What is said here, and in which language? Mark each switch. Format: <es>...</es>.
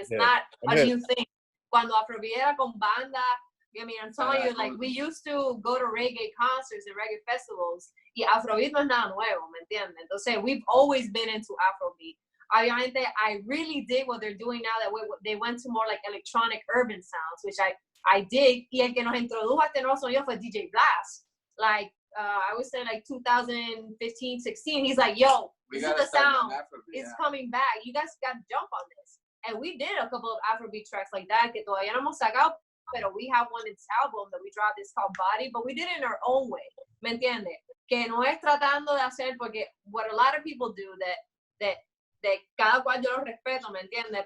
<en>It's not a new thing.</en> <es>Cuando Afrobeat era con banda,</es> <en>I mean, I'm telling you, like, we used to go to reggae concerts and reggae festivals,</en> <es>y Afrobeat no es nada nuevo, ¿me entiendes? Entonces,</es> <en>we've always been into Afrobeat.</en> <es>Obviamente,</es> <en>I really dig what they're doing now, that they went to more like electronic urban sounds, which I dig.</en> <es>Y el que nos introdujo a este nuevo sonido fue DJ Blast.</es> <en>Like, I would say like 2015, 16. He's like, yo, this is the sound. It's coming back. You guys got to jump on this. And we did a couple of Afrobeat tracks like that</en> <es>que todavía no hemos sacado, pero</es> <en>we have one in this album that we dropped. It's called Body, but we did it in our own way.</en> <es>¿Me entiendes? Que no es tratando de hacer, porque</es> <en>what a lot of people do that</en> <es>cada cual yo los respeto, ¿me entiendes?</es>